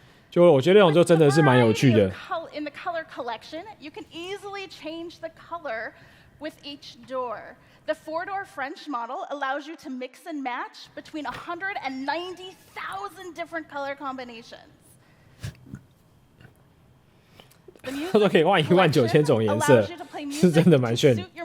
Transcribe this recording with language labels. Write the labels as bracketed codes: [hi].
[zh] 就我觉得那种就真的是蛮有趣的。 [en] In the color collection, you can easily change the color with each door. The 4-door French model allows you to mix and match between 190,000 different color combinations. [zh] 他说可以换19000种颜色，是真的蛮炫。